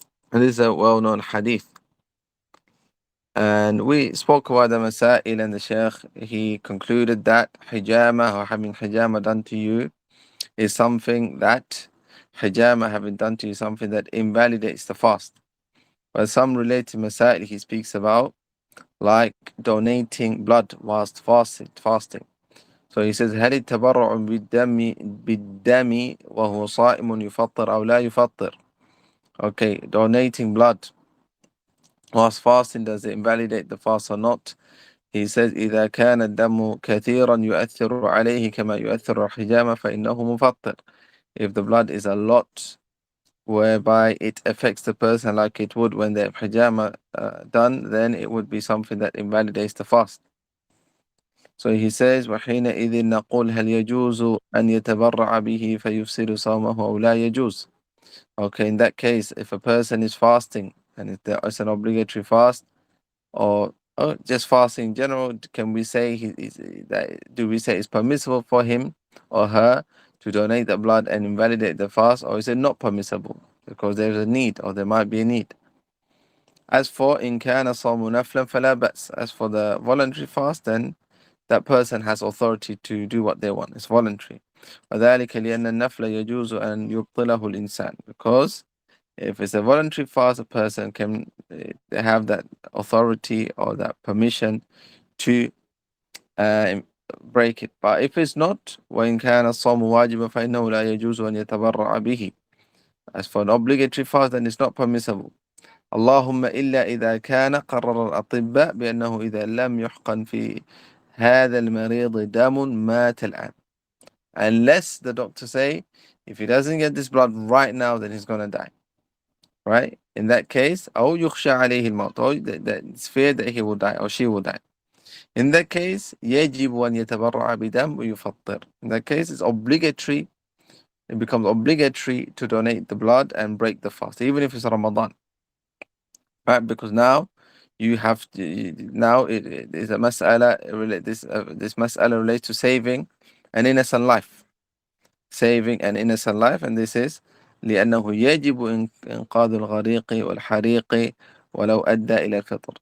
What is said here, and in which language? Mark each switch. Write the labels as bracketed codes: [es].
[en] And this is a well-known hadith. And we spoke about the masail, and the Shaykh, he concluded that hijama or having hijama done to you is something that having done to you something that invalidates the fast. But some related masail he speaks about, like donating blood whilst fasting. So he says, [ar] هل التبرع بالدم وهو صائم يفطر أو لا يفطر? [en] Okay, donating blood whilst fasting, does it invalidate the fast or not? He says, [ar] إذا كان الدم كثيرا يؤثر عليه كما يؤثر الحجامة فإنه مفطر. [en] If the blood is a lot, whereby it affects the person like it would when the hijama done, then it would be something that invalidates the fast. So he says, [ar] وحينئذ نقول هل يجوز أن يتبرع به فيفسد صومه أو لا يجوز? [en] Okay, in that case, if a person is fasting and it's an obligatory fast, or just fasting in general, can we say do we say it's permissible for him or her to donate the blood and invalidate the fast, or is it not permissible because there's a need, or there might be a need? As for [ar] إن كان صوم نفلا فلا بأس. [en] As for the voluntary fast, then that person has authority to do what they want. It's voluntary. [ar] وذلك لأن النفل يجوز أن يبطله الإنسان. [en] Because if it's a voluntary fast, a person can have that authority or that permission to break it. But if it's not, [ar] وإن كان الصوم واجبا فإنه لا يجوز أن يتبرع به. [en] As for an obligatory fast, then it's not permissible. [ar] اللهم إلا إذا كان قرر الأطباء بأنه إذا لم يحقن في هذا المريض دم مات الآن. [en] Unless the doctor say, if he doesn't get this blood right now, then he's going to die. Right? In that case, [ar] أو يخشى عليه الموت, [en] or it's feared that he will die or she will die. In that case, [ar] يجب أن يتبرع بدم ويفطر. [en] In that case, it's obligatory. It becomes obligatory to donate the blood and break the fast, even if it's Ramadan. Right? Because now you have to, now it is a mas'ala, this mas'ala relates to saving an innocent life. Saving an innocent life, and this is [ar] لأنه يجب إنقاذ الغريق والحريق ولو أدى إلى الفطر.